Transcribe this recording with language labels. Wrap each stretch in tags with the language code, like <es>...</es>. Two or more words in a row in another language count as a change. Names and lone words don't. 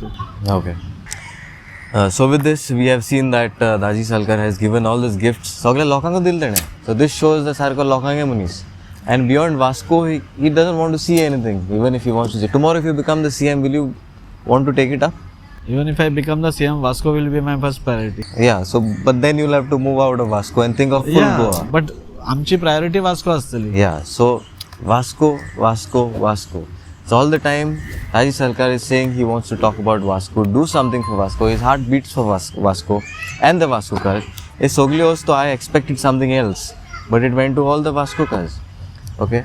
<en>Okay. So with this, we have seen that Daji Salkar has given all these gifts.</en> <kok>सगळ्या लोकांक दिले तेणे.</kok> <en>So this shows the</en> <kok>सारको लोकांगे मनीस.</kok> <en>And beyond Vasco, he doesn't want to see anything, even if he wants to see. Tomorrow, if you become the CM, will you want to take it up? Even if I become the CM, Vasco will be my first priority. Yeah. So, but then you'll have to move out of Vasco and think of full Goa.</en> <kok>But आमची प्रायोरिटी वास्को आसतली.</kok> <en>Yeah. So Vasco, Vasco, Vasco. So all the time, Daji Salkar is saying he wants to talk about Vasco, do something for Vasco. His heart beats for Vasco and the Vascocars. Is Soglios, so I expected something else, but it went to all the Vascocars. Okay.</en>